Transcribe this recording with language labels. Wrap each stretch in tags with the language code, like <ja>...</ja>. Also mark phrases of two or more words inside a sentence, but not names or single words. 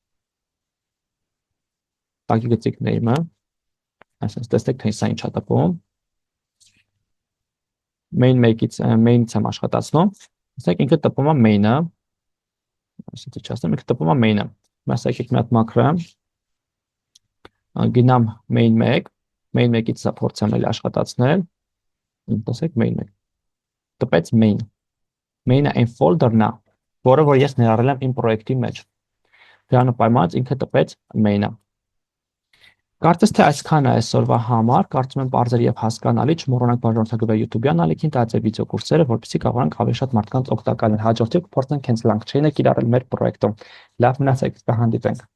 <hy>տակի գծիկ name-ը, այսինքն տեսեք թե սա ինչա տպում։ Main1-ից main-ից եմ աշխատացնում, տեսեք ինքը տպում է main-ը, այսինքն չասեմ, ինքը տպում է main-ը։ Մասը եկեք մի հատ մակրեմ, գնամ main1, main1-ից սա փորձեմ էլ աշխատացնել, տեսեք main1, տպեց main, main-ը այն folder-ն է, որը որ ես ներառել եմ իմ պրոյեկտի մեջ, դրանը պայմանած ինքը տպեց main-ը։ Կարծես թե այսքան է այսօրվա համար, կարծում եմ բարձր եւ հասկանալի, չմոռանաք բաժանորդագրվել YouTube-յան ալիքին, տածել վիդեո կուրսերը, որպեսզի կարողանանք ավելի շատ մարդկանց օգտակար լինել։ Հաջորդիվ կփորձենք հենց LangChain-ը կիրառել մեր պրոյեկտում։ Լավ մնացեք, կհանդիպենք։</hy>